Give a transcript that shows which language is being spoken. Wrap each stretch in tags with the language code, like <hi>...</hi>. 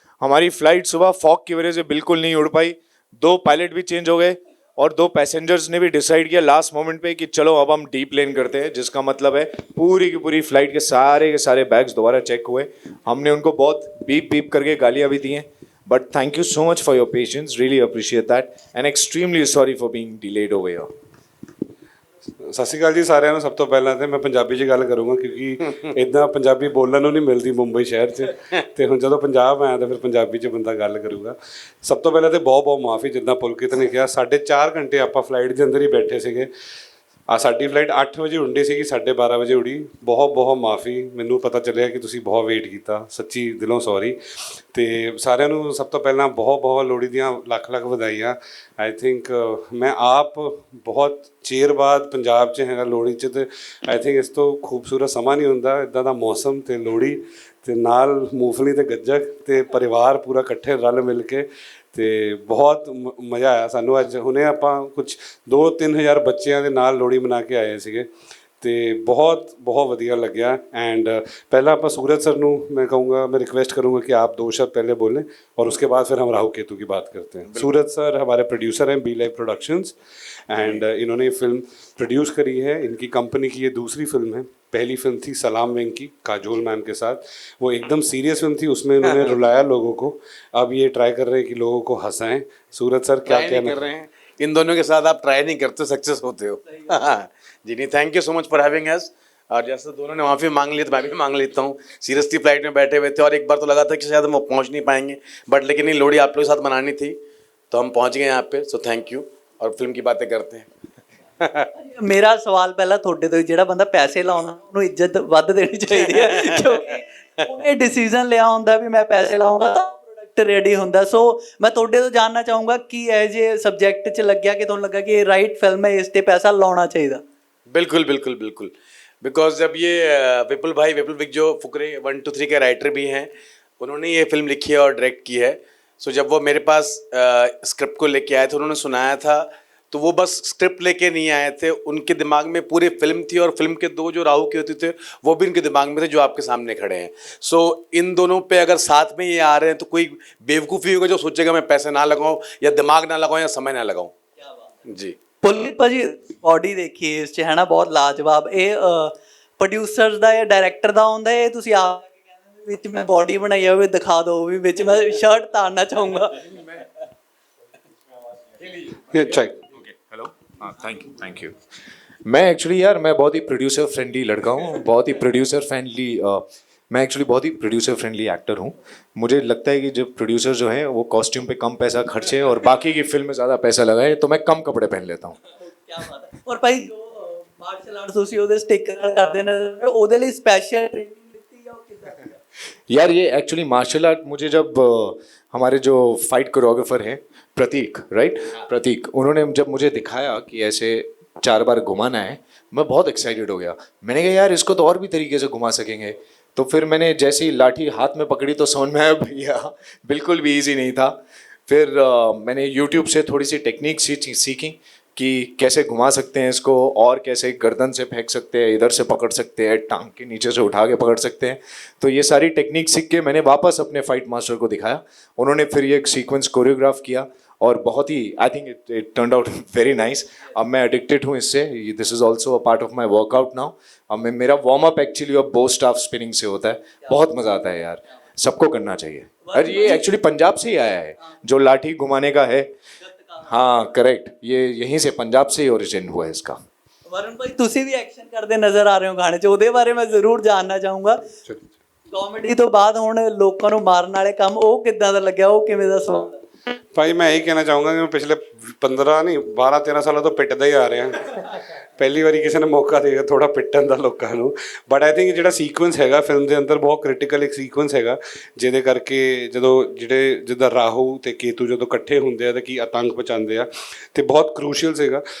<hi>हमारी फ्लाइट सुबह फॉग की वजह से बिल्कुल नहीं उड़ पाई, 2 पायलट भी चेंज हो गए और 2 पैसेंजर्स ने भी डिसाइड किया लास्ट मोमेंट पे कि चलो अब हम डीप प्लेन करते हैं, जिसका मतलब है पूरी की पूरी फ्लाइट के सारे बैग्स दोबारा चेक हुए। हमने उनको बहुत बीप बीप करके गालियाँ भी दी हैं,</hi> <en>But thank you so much for your patience, really appreciate that, and extremely sorry for being delayed over here.</en> <pa>ਸਤਿ ਸ਼੍ਰੀ ਅਕਾਲ ਜੀ ਸਾਰਿਆਂ ਨੂੰ। ਸਭ ਤੋਂ ਪਹਿਲਾਂ ਤੇ ਮੈਂ ਪੰਜਾਬੀ 'ਚ ਗੱਲ ਕਰੂੰਗਾ ਕਿਉਂਕਿ ਇਦਾਂ ਪੰਜਾਬੀ ਬੋਲਣ ਨੂੰ ਨਹੀਂ ਮਿਲਦੀ ਮੁੰਬਈ ਸ਼ਹਿਰ 'ਚ, ਤੇ ਹੁਣ ਜਦੋਂ ਪੰਜਾਬ ਆਇਆ ਤਾਂ ਫਿਰ ਪੰਜਾਬੀ 'ਚ ਬੰਦਾ ਗੱਲ ਕਰੂਗਾ। ਸਭ ਤੋਂ ਪਹਿਲਾਂ ਤੇ ਬਹੁਤ ਬਹੁਤ ਮਾਫੀ, ਜਿੱਦਾਂ ਪੁਲਕਿਤ ਨੇ ਕਿਹਾ 4.5 ਘੰਟੇ ਆਪਾਂ ਫਲਾਈਟ ਦੇ ਅੰਦਰ ਹੀ ਬੈਠੇ ਸੀਗੇ। ਸਾਡੀ ਫਲਾਈਟ 8 ਵਜੇ ਉੱਡੀ ਸੀਗੀ, 12:30 ਵਜੇ ਉੜੀ। ਬਹੁਤ ਬਹੁਤ ਮਾਫੀ, ਮੈਨੂੰ ਪਤਾ ਚੱਲਿਆ ਕਿ ਤੁਸੀਂ ਬਹੁਤ ਵੇਟ ਕੀਤਾ, ਸੱਚੀ ਦਿਲੋਂ ਸੌਰੀ। ਅਤੇ ਸਾਰਿਆਂ ਨੂੰ ਸਭ ਤੋਂ ਪਹਿਲਾਂ ਬਹੁਤ ਬਹੁਤ ਲੋਹੜੀ ਦੀਆਂ ਲੱਖ ਲੱਖ ਵਧਾਈਆਂ। ਆਈ ਥਿੰਕ ਮੈਂ ਆਪ ਬਹੁਤ ਚਿਰ ਬਾਅਦ ਪੰਜਾਬ 'ਚ ਹੈਗਾ ਲੋਹੜੀ 'ਚ, ਅਤੇ ਆਈ ਥਿੰਕ ਇਸ ਤੋਂ ਖੂਬਸੂਰਤ ਸਮਾਂ ਨਹੀਂ ਹੁੰਦਾ ਇੱਦਾਂ ਦਾ ਮੌਸਮ ਅਤੇ ਲੋਹੜੀ, ਅਤੇ ਨਾਲ ਮੂੰਗਫਲੀ ਅਤੇ ਗੱਜਕ ਅਤੇ ਪਰਿਵਾਰ ਪੂਰਾ ਇਕੱਠੇ ਰਲ ਮਿਲ ਕੇ, ਅਤੇ ਬਹੁਤ ਮਜ਼ਾ ਆਇਆ ਸਾਨੂੰ। ਅੱਜ ਹੁਣੇ ਆਪਾਂ ਕੁਛ 2-3 ਹਜ਼ਾਰ ਬੱਚਿਆਂ ਦੇ ਨਾਲ ਲੋਹੜੀ ਮਨਾ ਕੇ ਆਏ ਸੀਗੇ, ਅਤੇ ਬਹੁਤ ਬਹੁਤ ਵਧੀਆ ਲੱਗਿਆ।</pa> <hi>एंड पहला आप सूरज सर ਨੂੰ मैं कहूँगा, मैं रिक्वेस्ट करूँगा कि आप 2 शब्द पहले बोलें और उसके बाद फिर हम राहु केतु की बात करते हैं। सूरज सर हमारे प्रोड्यूसर हैं बी लाइव प्रोडक्शंस, एंड इन्होंने ये फिल्म प्रोड्यूस करी है। इनकी कंपनी की ये दूसरी फिल्म है। पहली फिल्म थी सलाम वेंकी काजोल मैम के साथ, वो एकदम सीरियस फिल्म थी, उसमें इन्होंने रुलाया लोगों को। अब ये ट्राई कर रहे हैं कि लोगों को हंसाएं। सूरज सर क्या कहना कर रहे हैं, इन दोनों के साथ आप ट्राई नहीं करते सक्सेस होते हो। जी नहीं,</hi> <en>Thank you so much for having us.</en> <hi>और जैसे दोनों ने माफ़ी मांग ली तो मैं भी मांग लेता हूँ। सीरियसली फ्लाइट में बैठे हुए थे और एक बार तो लगा था कि शायद हम पहुँच नहीं पाएंगे, बट लेकिन नहीं, लोहड़ी आप लोगों के साथ मनानी थी तो हम पहुँच गए यहाँ पे। सो थैंक यू, और फिल्म की बातें करते हैं। ਮੇਰਾ ਸਵਾਲ ਪਹਿਲਾਂ ਤੁਹਾਡੇ ਤੋਂ, ਜਿਹੜਾ ਬੰਦਾ ਪੈਸੇ ਲਾਉਂਦਾ ਉਹਨੂੰ ਇੱਜ਼ਤ ਵੱਧ ਦੇਣੀ ਚਾਹੀਦੀ ਹੈ, ਕਿਉਂਕਿ ਉਹਨੇ ਡਿਸੀਜਨ ਲਿਆ ਹੁੰਦਾ ਵੀ ਮੈਂ ਪੈਸੇ ਲਾਉਂਗਾ ਤਾਂ ਪ੍ਰੋਡਕਟ ਰੈਡੀ ਹੁੰਦਾ। ਸੋ ਮੈਂ ਤੁਹਾਡੇ ਤੋਂ ਜਾਣਨਾ ਚਾਹੂੰਗਾ ਕਿ ਇਹ ਜੇ ਸਬਜੈਕਟ 'ਚ ਲੱਗਿਆ ਕਿ ਤੁਹਾਨੂੰ ਲੱਗਾ ਕਿ ਇਹ ਰਾਈਟ ਫਿਲਮ ਹੈ, ਇਸ 'ਤੇ ਪੈਸਾ ਲਾਉਣਾ ਚਾਹੀਦਾ? बिल्कुल बिल्कुल बिल्कुल, बिकॉज जब ये विपुल विक जो फुकरे 1, 2, 3 के राइटर भी हैं, उन्होंने ये फिल्म लिखी है और डायरेक्ट की है। सो जब वो मेरे पास स्क्रिप्ट को लेके आए थे, उन्होंने सुनाया था, तो वो बस स्क्रिप्ट लेके नहीं आए थे, उनके दिमाग में पूरी फिल्म थी, और फिल्म के 2 जो राहु के होते थे वो भी उनके दिमाग में थे जो आपके सामने खड़े हैं। सो इन दोनों पे अगर साथ में ये आ रहे हैं तो कोई बेवकूफ़ी होगा जो सोचेगा मैं पैसे ना लगाऊँ या दिमाग ना लगाऊँ या समय ना लगाऊँ। जी</hi> <pa>ਪੁਲਕਿਤ ਭਾਜੀ ਬੋਡੀ ਦੇਖੀ ਇਸ 'ਚ ਹੈ ਨਾ, ਬਹੁਤ ਲਾਜਵਾਬ। ਇਹ ਪ੍ਰੋਡਿਊਸਰ ਦਾ ਜਾਂ ਡਾਇਰੈਕਟਰ ਦਾ ਹੁੰਦਾ, ਇਹ ਤੁਸੀਂ ਆਪ ਕਹਿੰਦੇ ਵਿੱਚ ਮੈਂ ਬੋਡੀ ਬਣਾਈ ਹੋਵੇ ਦਿਖਾ ਦਿਓ, ਵੀ ਵਿੱਚ ਮੈਂ ਸ਼ਰਟ ਤਾਰਨਾ ਚਾਹੂੰਗਾ।</pa> <hi>अच्छा हेलो, हाँ थैंक यू। मैं एक्चुअली यार मैं बहुत ही प्रोड्यूसर फ्रेंडली लड़का हूँ, बहुत ही प्रोड्यूसर फ्रेंडली, मैं एक्चुअली बहुत ही प्रोड्यूसर फ्रेंडली एक्टर हूँ। मुझे लगता है कि जब प्रोड्यूसर जो है वो कॉस्ट्यूम पे कम पैसा खर्चे और बाकी की फिल्म में ज़्यादा पैसा लगाए, तो मैं कम कपड़े पहन लेता हूँ। क्या बात है। और भाई जो मार्शल आर्ट्स</hi> <pa>ਤੁਸੀਂ ਉਹਦੇ ਸਟicker ਕਰਦੇ ਨੇ, ਉਹਦੇ ਲਈ ਸਪੈਸ਼ਲ ਟ੍ਰੇਨਿੰਗ ਦਿੱਤੀ ਜਾਂ ਉਹ ਕਿੱਦਾਂ?</pa> <hi>यार ये एक्चुअली मार्शल आर्ट मुझे जब हमारे जो फाइट कोरियोग्राफर हैं प्रतीक, राइट प्रतीक, उन्होंने जब मुझे दिखाया कि ऐसे 4 बार घुमाना है, मैं बहुत एक्साइटेड हो गया। मैंने कहा यार इसको तो और भी तरीके से घुमा सकेंगे। तो फिर मैंने जैसे ही लाठी हाथ में पकड़ी तो समझ में आया भैया बिल्कुल भी ईजी नहीं था। फिर मैंने यूट्यूब से थोड़ी सी टेक्निक सीखी कि कैसे घुमा सकते हैं इसको, और कैसे गर्दन से फेंक सकते हैं, इधर से पकड़ सकते हैं, टांग के नीचे से उठा के पकड़ सकते हैं। तो ये सारी टेक्निक सीख के मैंने वापस अपने फाइट मास्टर को दिखाया। उन्होंने फिर ये एक सीक्वेंस कोरियोग्राफ किया और बहुत ही</hi> <en>I think it turn out very nice.</en> <hi>अब मैं एडिक्टेड हूँ इससे,</hi> <en>This is also a part of my workout now.</en> <hi>अब मेरा वार्म अप एक्चुअली अब बो स्टाफ स्पिनिंग से होता है, बहुत मज़ा आता है यार, सबको करना चाहिए। और ये एक्चुअली पंजाब से ही आया है, जो लाठी घुमाने का है। हाँ करेक्ट, ये यहीं से पंजाब से ही ओरिजिन हुआ है इसका।</hi> <pa>ਵਰੁਣ ਭਾਈ ਤੁਸੀਂ ਵੀ ਐਕਸ਼ਨ ਕਰਦੇ ਨਜ਼ਰ ਆ ਰਹੇ ਹੋ ਗਾਣੇ 'ਚ, ਉਹਦੇ ਬਾਰੇ ਮੈਂ ਜ਼ਰੂਰ ਜਾਣਨਾ ਚਾਹੂੰਗਾ। ਕਾਮੇਡੀ ਤੋਂ ਬਾਅਦ ਹੁਣ ਲੋਕਾਂ ਨੂੰ ਮਾਰਨ ਵਾਲੇ ਕੰਮ ਉਹ ਕਿੱਦਾਂ ਦਾ ਲੱਗਿਆ, ਉਹ ਕਿਵੇਂ ਦਾ ਸਵਾਲ ਹੈ? ਭਾਈ ਮੈਂ ਇਹੀ ਕਹਿਣਾ ਚਾਹੂੰਗਾ ਕਿ ਮੈਂ ਪਿਛਲੇ 15 ਨਹੀਂ 12-13 ਸਾਲਾਂ ਤੋਂ ਪਿੱਟਦਾ ਹੀ ਆ ਰਿਹਾ। ਪਹਿਲੀ ਵਾਰੀ ਕਿਸੇ ਨੇ ਮੌਕਾ ਦੇ ਥੋੜਾ ਪਿੱਟਣ ਦਾ ਲੋਕਾਂ ਨੂੰ। ਬਟ ਆਈ ਥਿੰਕ ਜਿਹੜਾ ਸੀਕੁਐਂਸ ਹੈਗਾ ਫਿਲਮ ਦੇ ਅੰਦਰ ਬਹੁਤ ਕ੍ਰਿਟੀਕਲ ਇੱਕ ਸੀਕੁਐਂਸ ਹੈਗਾ, ਜਿਹਦੇ ਕਰਕੇ ਜਦੋਂ ਜਿੱਦਾਂ ਰਾਹੂ ਤੇ ਕੇਤੂ ਜਦੋਂ ਇਕੱਠੇ ਹੁੰਦੇ ਆ ਤਾਂ ਕੀ ਆਤੰਕ ਮਚਾਉਂਦੇ ਆ, ਤੇ ਬਹੁਤ ਕਰੂਸ਼ੀਅਲ ਸੀਗਾ।</pa>